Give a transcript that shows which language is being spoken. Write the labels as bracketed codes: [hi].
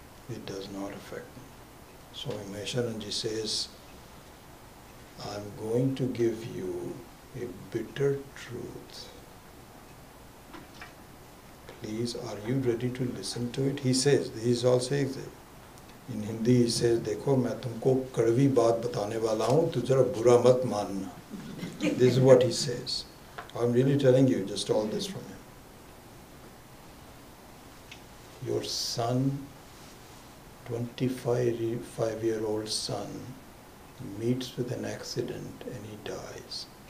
[en] It does not affect me. So Mahesharanji says, I'm going to give you a bitter truth. Please, are you ready to listen to it? He says, he is all saying that. In Hindi he says, [hi] देखो मैं तुमको कड़वी बात बताने वाला हूँ, तो जरा बुरा मत मानना. [en] This is what he says. I'm really telling you just all this from him. Your son, 25-year-old son, meets with an accident and he dies.